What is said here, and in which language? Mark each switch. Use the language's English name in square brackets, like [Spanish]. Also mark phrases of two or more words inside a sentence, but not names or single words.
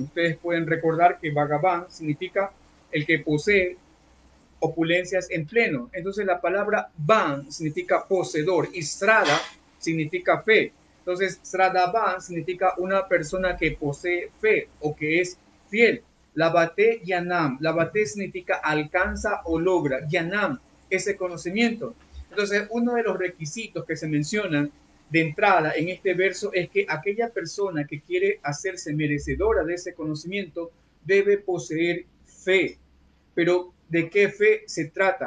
[Spanish] Ustedes pueden recordar que Bhagavan significa el que posee opulencias en pleno. Entonces la palabra van significa poseedor y Srada significa fe. Entonces Sradavan significa una persona que posee fe o que es fiel. [Sanskrit] Lavate Yanam. [Spanish] Lavate significa alcanza o logra. [Sanskrit] Yanam, ese [Spanish] conocimiento. Entonces uno de los requisitos que se mencionan de entrada en este verso es que aquella persona que quiere hacerse merecedora de ese conocimiento debe poseer fe. Pero ¿de qué fe se trata?